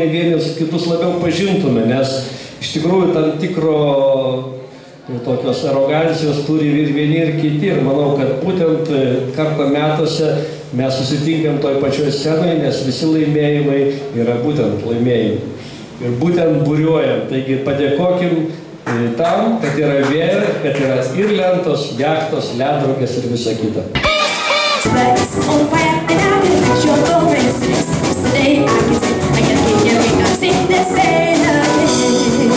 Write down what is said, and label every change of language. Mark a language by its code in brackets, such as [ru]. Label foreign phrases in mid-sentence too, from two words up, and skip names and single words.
[lt] vienus kitus labiau pažintume, nes iš tikrųjų tam tikro tokios arogancijos turi ir vieni ir kiti ir manau, kad būtent kartą metuose mes susitinkam toj pačioj scenoje, nes visi laimėjimai yra būtent laimėjimai ir būtent buriuojam, taigi padėkokim tam, kad yra vėja, kad yra ir lentos, jachtos, ledrogės ir visa kita. [en] Today I can see, I can hear you, I sing this